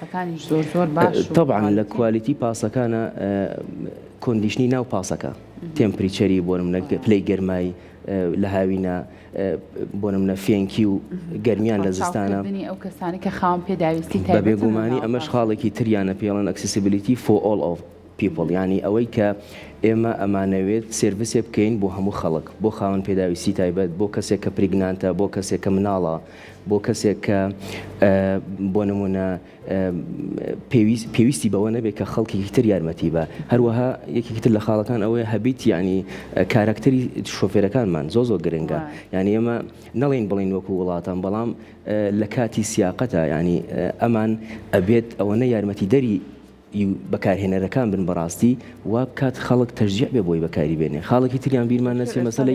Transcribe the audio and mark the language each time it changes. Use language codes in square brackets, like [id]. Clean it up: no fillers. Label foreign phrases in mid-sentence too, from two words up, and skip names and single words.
[ckb] طبعاً لە کوالیتی پاسەکانە کۆندیشنی ناو پاسەکە تێمپریچەری بۆ منە پلەی گەرمایی لە هاوینە بۆ نمونە فێنکی و گەرمیان لە زستانە ئەو کەسانی کە خاوەن پێداویستی بە بێگومانی ئەمەش خاڵێکی تریانە پێڵەن ئەکسسیبلیتی [en] for all of people [ckb] ینی ئەوەی کە ئێمە ئەمانەوێت سێرڤیسێ بکەین بۆ هەموو خەڵک بۆ خاوەن پێداویستی تایبەت بۆ کەسێک کە پریگنانتە بۆ کەسێک کە مناڵە بۆ کەسێک کە بۆ نمونە پێویستی بەوە نەبێت کە خەڵکێکی تر یارمەتی بە هەروەها یەکێکی تر لە خاڵەکان ئەوەیە هەبیت ینی کارکتەری شۆفێرەکانمان زۆ گرنگە ینی ئێمە نەڵێن بڵین وەکو وڵاتان بەڵام لە کاتی سیاقەتە ینی ئەمان ئەبێت ئەوەنە یارمەتی دەری بەکارهێنەرەکان بن بەڕاستی وا بکات خەڵک تەرجیع بێ بۆی بەکاری بێنێ خاڵێکی تریان بیرمان نەچێ مەسەلەی